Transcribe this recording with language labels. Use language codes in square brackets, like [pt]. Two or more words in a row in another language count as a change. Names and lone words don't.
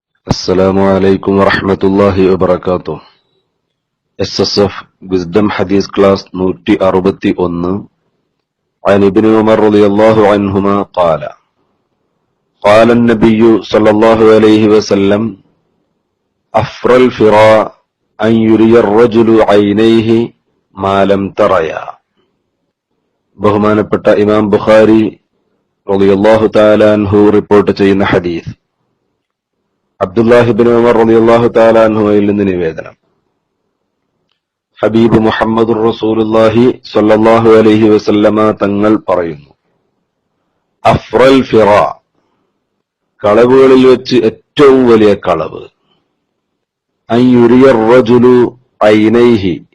[ar] السلام عليكم ورحمة الله وبركاته. [ml] SSF വിസ്ഡം ഹദീസ് ക്ലാസ് 161. [ar] عن ابن عمر رضي الله عنهما قال قال النبي صلى الله عليه وسلم أفر الفراء أن يري الرجل عينيه ما لم تريا. [ml] ബഹുമാനപ്പെട്ട ഇമാം ബുഖാരി [ar] رضي الله تعالى عنه [ml] റിപ്പോർട്ട് ചെയ്യുന്ന ഹദീസ്. അബ്ദുല്ലാഹിബ്നു ഉമർ [ar] رضي الله تعالى [ml] അൻഹുവിൽ നിന്ന് നിവേദനം. ഹബീബ് [ar] محمد رسول الله صلى الله عليه وسلم [ml] തങ്ങൾ പറയുന്നു, [ar] أفرى الفرى, [ml] കളവുകളിൽ വെച്ച് ഏറ്റവും വലിയ കളവ്, [ar] أن يري الرجل عينيه,